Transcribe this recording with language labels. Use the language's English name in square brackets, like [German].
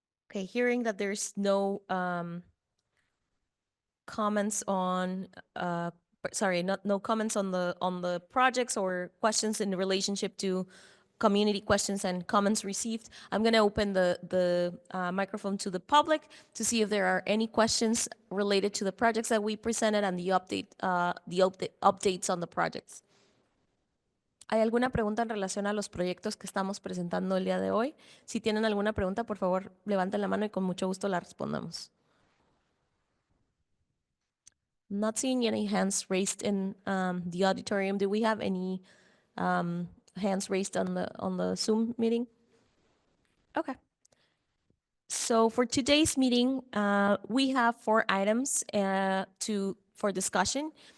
[English] Okay, hearing that there's no comments on no comments on the projects or questions in relationship to community questions and comments received, I'm going to open the microphone to the public to see if there are any questions related to the projects that we presented and the updates on the projects. [Spanish] ¿Hay alguna pregunta en relación a los proyectos que estamos presentando el día de hoy? Si tienen alguna pregunta, por favor, levanten la mano y con mucho gusto la respondemos. [English] Not seeing any hands raised in the auditorium. Do we have any hands raised on the Zoom meeting? Okay. So for today's meeting, we have 4 items for discussion.